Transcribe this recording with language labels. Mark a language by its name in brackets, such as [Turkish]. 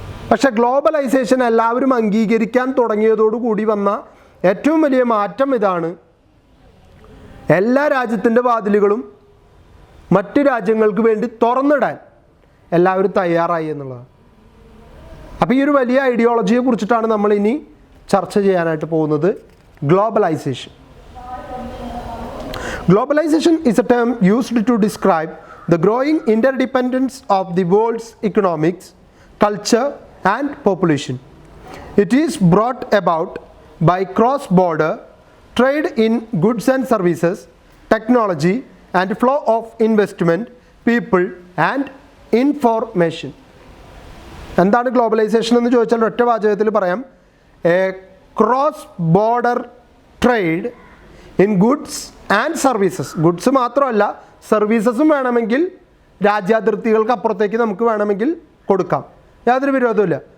[Malayalam] പക്ഷെ ഗ്ലോബലൈസേഷൻ എല്ലാവരും അംഗീകരിക്കാൻ തുടങ്ങിയതോടുകൂടി വന്ന ഏറ്റവും വലിയ മാറ്റം ഇതാണ്: എല്ലാ രാജ്യത്തിൻ്റെ വാതിലുകളും മറ്റ് രാജ്യങ്ങൾക്ക് വേണ്ടി തുറന്നിടാൻ എല്ലാവരും തയ്യാറായി എന്നുള്ളതാണ്. അപ്പോൾ ഈ ഒരു വലിയ ഐഡിയോളജിയെ കുറിച്ചിട്ടാണ് നമ്മൾ ഇനി ചർച്ച ചെയ്യാനായിട്ട് പോകുന്നത്. Globalisation. [English] Globalization is a term used to describe the growing interdependence of the world's economics, culture, and population. It is brought about by cross-border trade in goods and services, technology, and flow of investment, people, and information. [Malayalam] എന്താണ് globalisation എന്ന് ചോദിച്ചാൽ ഒറ്റ വാചകത്തിൽ പറയാം: [English] A cross border trade in goods and services. [Malayalam] Goods മാത്രമല്ല, സർവീസസും വേണമെങ്കിൽ രാജ്യാതിർത്തികൾക്ക് അപ്പുറത്തേക്ക് നമുക്ക് വേണമെങ്കിൽ കൊടുക്കാം. യാതൊരു വിരോധമില്ല.